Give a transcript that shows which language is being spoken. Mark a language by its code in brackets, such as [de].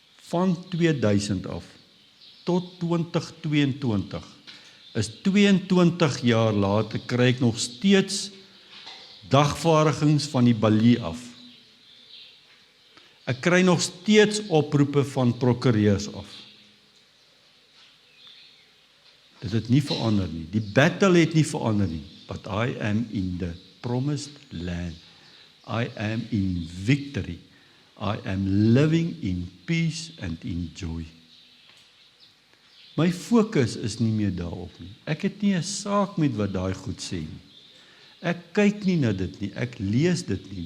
[af] Van 2000 af tot 2022 is 22 jaar later kry ek nog steeds dagvaardigings van die balie af. Ek kry nog steeds oproepe van prokureurs af. Dit het nie verander nie. Die battle het nie verander nie. [en] But I am in the promised land. I am in victory. I am living in peace and in joy. [af] My fokus is nie meer daarop nie. Ek het nie 'n saak met wat daai goed sê nie. Ek kyk nie na dit nie, ek lees dit nie.